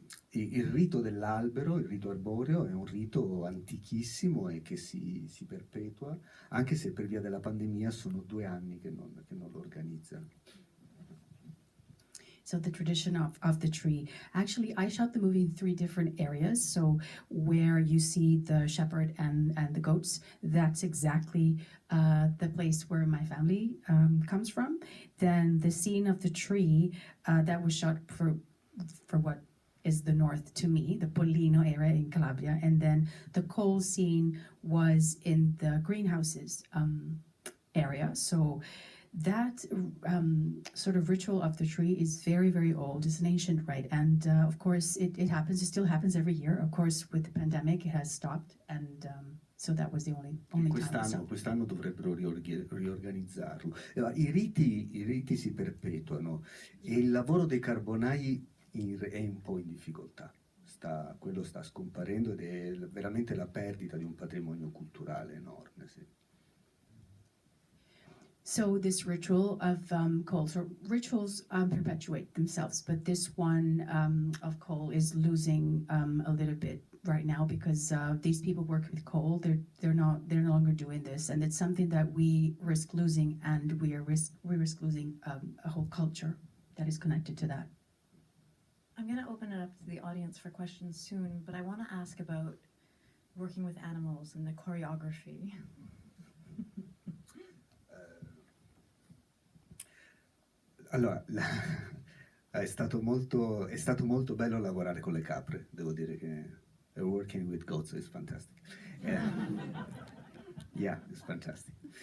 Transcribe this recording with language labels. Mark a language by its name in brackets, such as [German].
[Italian] Il rito dell'albero, il rito arboreo, è un rito antichissimo e che si perpetua, anche se per via della pandemia sono 2 anni che non lo organizzano. [English] So the tradition of the tree. Actually, I shot the movie in 3 different areas. So where you see the shepherd and the goats, that's exactly the place where my family comes from. Then the scene of the tree that was shot for what is the north to me, the Pollino area in Calabria. And then the coal scene was in the greenhouses area. So that sort of ritual of the tree is very, very old. It's an ancient rite. And of course, it happens. It still happens every year. Of course, with the pandemic, it has stopped. And so that was the only time. [Italian] Quest'anno dovrebbero riorganizzarlo. I riti si perpetuano e il lavoro dei carbonai è un po' in difficoltà. Quello sta scomparendo ed è veramente la perdita di un patrimonio culturale enorme. Sì. [English] So this ritual of coal, so rituals perpetuate themselves, but this one of coal is losing a little bit right now because these people work with coal. They're no longer doing this, and it's something that we risk losing, and we risk losing a whole culture that is connected to that. I'm going to open it up to the audience for questions soon, but I want to ask about working with animals and the choreography. [Italian] Allora, è stato molto bello lavorare con le capre, devo dire che [English] working with goats is fantastic. Yeah, it's fantastic.